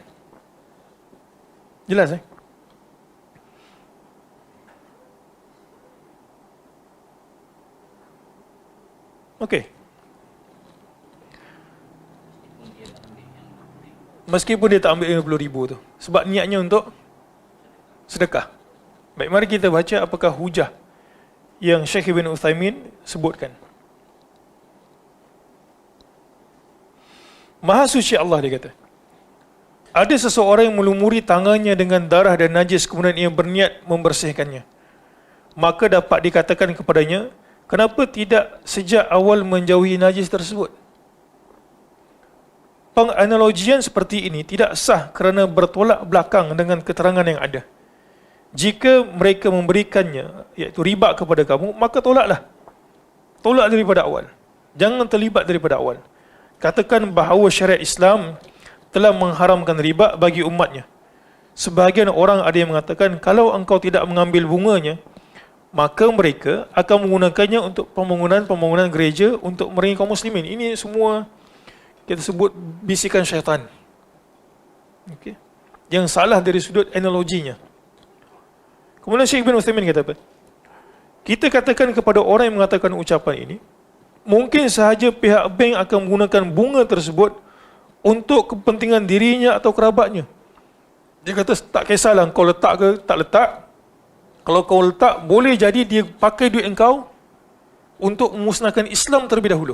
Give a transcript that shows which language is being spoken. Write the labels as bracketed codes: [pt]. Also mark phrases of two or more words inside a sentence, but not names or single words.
[ms] Jelas Okey. Meskipun dia tak ambil 50,000 tu, sebab niatnya untuk sedekah. Baik, mari kita baca apakah hujah yang Syekh Ibn Uthaymin sebutkan. [id] Maha suci Allah, dia kata, ada seseorang yang melumuri tangannya dengan darah dan najis, kemudian ia berniat membersihkannya. Maka dapat dikatakan kepadanya, kenapa tidak sejak awal menjauhi najis tersebut? Penganalogian seperti ini tidak sah kerana bertolak belakang dengan keterangan yang ada. Jika mereka memberikannya, iaitu riba kepada kamu, maka tolaklah. [ms] Tolak daripada awal. Jangan terlibat daripada awal. [id] Katakan bahawa syariat Islam telah mengharamkan riba bagi umatnya. Sebahagian orang ada yang mengatakan, kalau engkau tidak mengambil bunganya, maka mereka akan menggunakannya untuk pembangunan gereja untuk merengi kaum muslimin. Ini semua kita sebut bisikan syaitan. [ms] Okay. Yang salah dari sudut analoginya. Kemudian Syekh Ibn Uthaymin kata apa? [id] Kita katakan kepada orang yang mengatakan ucapan ini, mungkin sahaja pihak bank akan menggunakan bunga tersebut untuk kepentingan dirinya atau kerabatnya. [ms] Dia kata, tak kisahlah kau letak ke tak letak. Kalau kau letak, boleh jadi dia pakai duit engkau untuk memusnahkan Islam terlebih dahulu.